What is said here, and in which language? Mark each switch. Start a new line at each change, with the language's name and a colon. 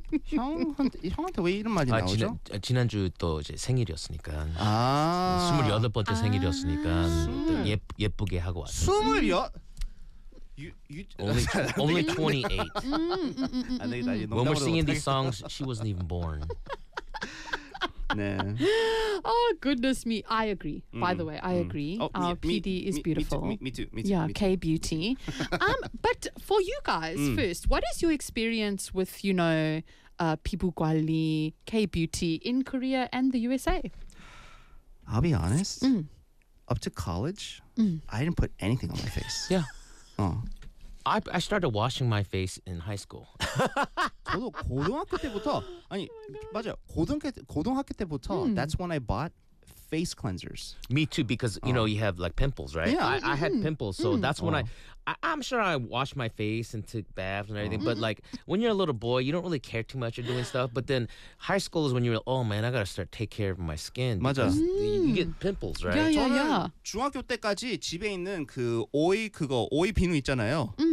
Korean: 형한테 왜 이런 말이 나오죠? 지난주 또 이제 생일이었으니까. 아. 28번째 생일이었으니까 예쁘게 하고 왔어요. 28?
English: Only 28. When we're singing these songs, she wasn't even born.
Korean: 네.
English: Oh goodness me, I agree. By the way, I agree. Our PD is beautiful. Me too. Yeah, K beauty. But for you guys first, what is your experience with, you know, pibu gwalli, K beauty in Korea and the USA? I'll be honest. Up to college, I didn't put anything on my face. Yeah. I started washing my face in high school.
Korean: 저도 고등학교 때부터 아니 맞아요 고등학교 때부터
English: that's when I bought face cleansers. Me too, because you know you have like pimples, right? Yeah, I had pimples, so that's when I'm sure I washed my face and took baths and everything. But like when you're a little boy, you don't really care too much. You're doing stuff, but then high school is when you're like, oh man, I gotta start take care of my skin.
Korean: 맞아.
English: You get pimples, right? Yeah, yeah, yeah.
Korean: 중학교 때까지 집에 있는 그 오이 그거 오이 비누 있잖아요.